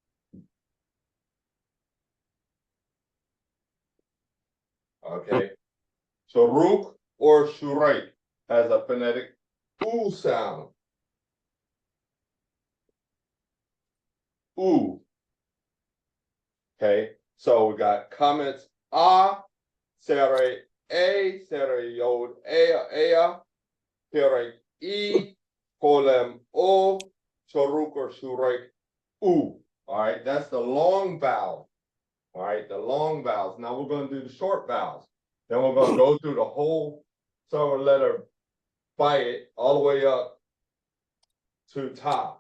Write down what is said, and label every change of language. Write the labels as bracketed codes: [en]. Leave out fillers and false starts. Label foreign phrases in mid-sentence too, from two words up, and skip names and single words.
[en] Okay. Suruk or Shurek has a phonetic oo sound. Ooh. Okay. So we got comments sere, sere, yod, kere, cholem, o, Suruk or Shurek, ooh. All right. That's the long vowel. All right. The long vowels. Now we're going to do the short vowels. Then we're going to go through the whole silver letter by it all the way up to top.